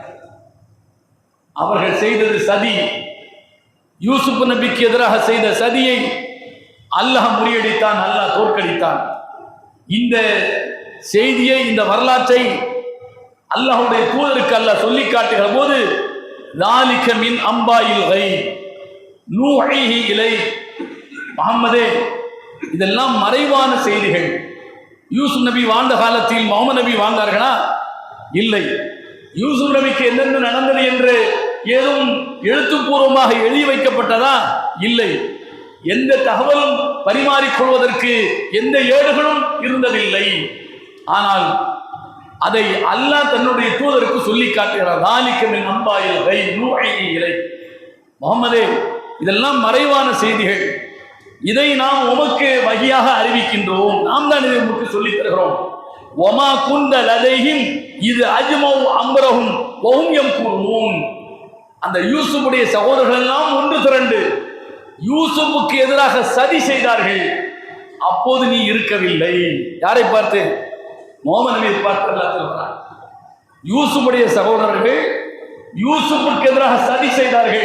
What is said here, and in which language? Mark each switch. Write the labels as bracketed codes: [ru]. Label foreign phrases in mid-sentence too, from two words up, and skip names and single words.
[ta] அவர்கள் செய்தது சதி. யூசுப் நபிக்கு எதிராக செய்த சதியை அல்லாஹ் முறியடித்தான், அல்லாஹ் தோற்கடித்தான். இந்த செய்தியை, இந்த வரலாற்றை அல்லாஹ்வுடைய தூதருக்கு அல்லாஹ் சொல்லி காட்டுகிற போது [ar] ذَلِكَ مِنْ أَنْبَاءِ الْغَيْبِ نُوحِيهِ إِلَيْكَ, [ta] முஹம்மதே இதெல்லாம் மறைவான செய்திகள். யூசுப் நபி வாழ்ந்த காலத்தில் முஹம்மது நபி வாழ்ந்தார்களா? இல்லை. யூசுப் நபிக்கு என்னென்ன நடந்தது என்று ஏதும் எழுத்துப்பூர்வமாக எழுதி வைக்கப்பட்டதா? இல்லை. எந்த தகவலும் பரிமாறிக்கொள்வதற்கு எந்த ஏடுகளும் இருந்ததில்லை. ஆனால் அதை அல்லாஹ் தன்னுடைய தூதருக்கு சொல்லி காட்டுகிறார். [ar] ذَلِكَ مِنْ أَنْبَاءِ الْغَيْبِ نُوحِيهِ إِلَيْكَ, [ta] முஹம்மதே இதெல்லாம் மறைவான செய்திகள், இதை நாம் உமக்கு வகியாக அறிவிக்கின்றோம், நாம் தான் இதை உமக்கு சொல்லித் தருகிறோம். [ar] وَمَا كُنْتَ لَدَيْهِمْ إِذْ أَجْمَعُوا أَمْرَهُمْ وَهُمْ يَمْكُرُونَ. [ta] அந்த யூசுஃபுடைய சகோதரர்கள் எல்லாம் ஒன்று திரண்டு யூசுஃபுக்கு எதிராக சதி செய்தார்கள். அப்போது நீ இருக்கவில்லை. யாரை பார்த்து? முஹம்மது நபியை பார்த்து அல்லாஹ் சொல்கிறான். யூசுஃபுடைய சகோதரர்கள் யூசுஃபுக்கு எதிராக சதி செய்தார்கள்.